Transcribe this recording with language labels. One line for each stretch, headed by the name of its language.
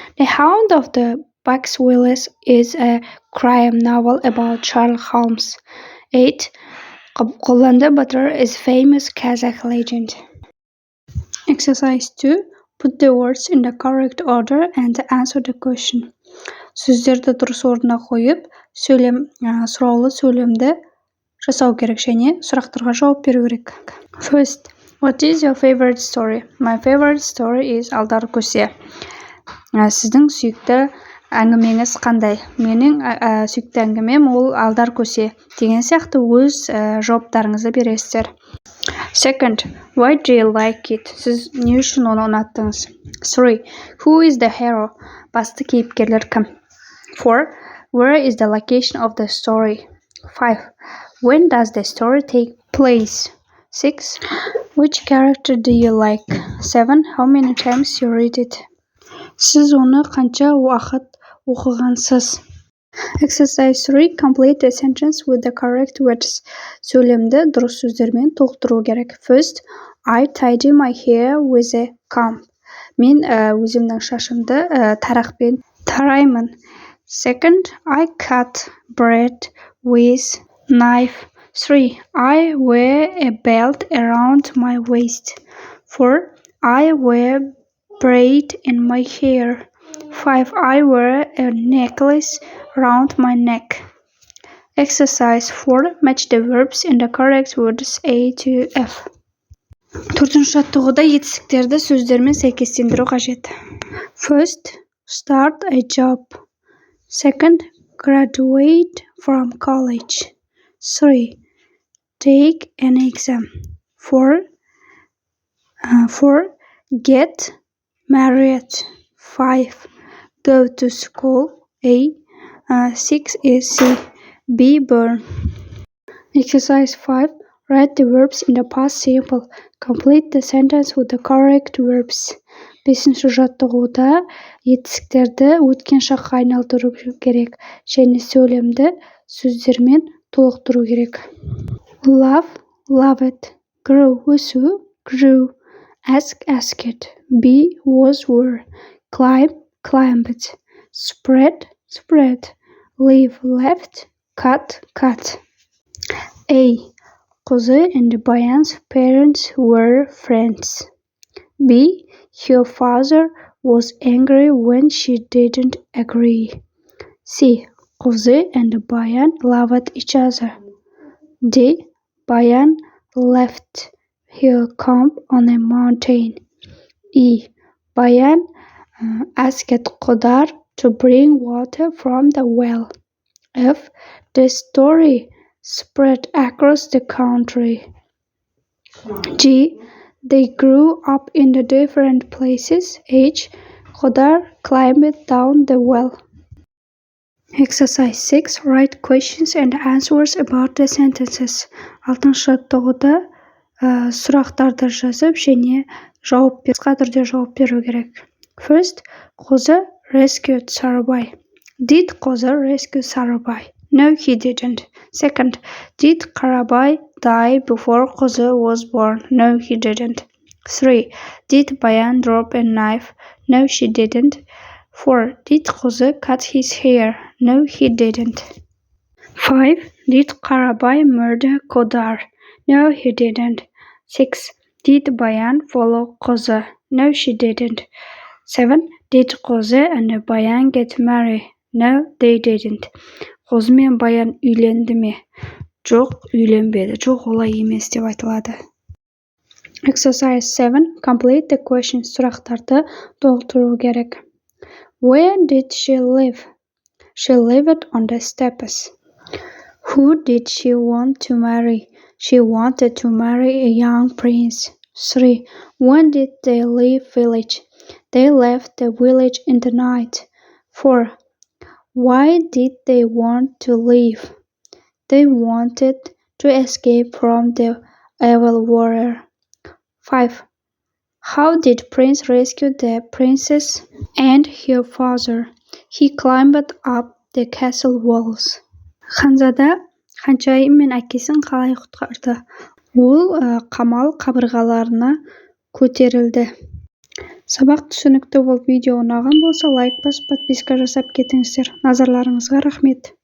English: The Hound of the Baskervilles is a crime novel about Sherlock Holmes. 8. Qo'landa Butter is famous Kazakh legend. Exercise 2. Put the words in the correct order and answer the question.
Kazakh: Сөздерді дұрыс орнына қойып, сұраулы сөйлемді жасау керек және сұрақтарға жауап беру керек.
English: First, what is your favorite story? My favorite story is Aldar Köse.
Kazakh: Сіздің сүйікті әңгімеңіз қандай? Менің сүйікті әңгімем ол Алдар Көсе деген сияқты өз жауаптарыңызды бересіздер.
English: Second, why do you like it?
Kazakh: Сіз не үшін оны ұнаттыңыз?
English: 3. Who is the hero?
Kazakh: Басты кейіпкерлер кім?
English: 4. Where is the location of the story? 5. When does the story take place? 6. Which character do you like? 7. How many times you read it?
Kazakh: Сіз оны қанша уақыт оқығансыз?
English: Exercise 3. Complete the sentence with the correct words.
Kazakh: Сөйлемді дұрыс сөздермен толықтыру керек.
English: First, I tidy my hair with a comb.
Kazakh: Мен өзімнің шашымды тарақпен тараймын.
English: Second, I cut bread with knife. 3. I wear a belt around my waist. 4. I wear braid in my hair. 5. I wear a necklace around my neck. Exercise 4. Match the verbs in the correct words A to F.
Kazakh: Төртінші жаттығуда етістіктерді сөздермен сәйкестендіру қажет.
English: First, start a job. Second, graduate from college. 3. Take an exam. 4. Get married. 5. Go to school. A. 6 is C. Be born. Exercise 5. Write the verbs in the past simple. Complete the sentence with the correct verbs.
Kazakh: Бесінші жаттығуда етістіктерді өткен шаққа айналдыру керек және сөйлемді сөздермен толықтыру керек.
English: Love, loved. Grow, өсу, grew. Ask, asked. Be, was, were. Climb, climbed. Spread, spread. Leave, left. Cut, cut. A. Qozi and Bayan's parents were friends. B. Her father was angry when she didn't agree. C. Qozi and Bayan loved each other. D. Bayan left her comb on a mountain. E. Bayan asked Qodar to bring water from the well. F. The story spread across the country. G. They grew up in the different places. H. Qodar climbed down the well. Exercise 6. Write questions and answers about the sentences. Алтыншы жаттығуда сұрақтарды жазып және қысқа түрде жауап беру керек. First, Qozi rescued Sarabay. Did Qozi rescue Sarabay? No, he didn't. Second, did Karabay die before Qozi was born? No, he didn't. 3. Did Bayan drop a knife? No, she didn't. 4. Did Qozi cut his hair? No, he didn't. 5. Did Karabay murder Qodar? No, he didn't. 6. Did Bayan follow Qoza? No, she didn't. 7. Did Qoza and Bayan get married? No, they didn't.
Kazakh: Qoza мен Bayan үйленді ме? Жоқ, үйленбеді. Жоқ, олай емес деп айтылады.
English: Exercise 7. Complete the questions.
Kazakh: Сұрақтарды толтыру керек.
English: Where did she live? She lived on the steppes. Who did she want to marry? She wanted to marry a young prince. 3. When did they leave village? They left the village in the night. 4. Why did they want to leave? They wanted to escape from the evil warrior. 5. How did Prince rescue the princess and her father? He climbed up the castle walls.
Kazakh: Ханзада ханшайым мен әкесін қалай құтқарды? Ол қамал қабырғаларына көтерілді. Сабақ түсінікті болып видео ұнаған болса, лайк басып, подписка жасап кетіңіздер. Назарларыңызға рахмет.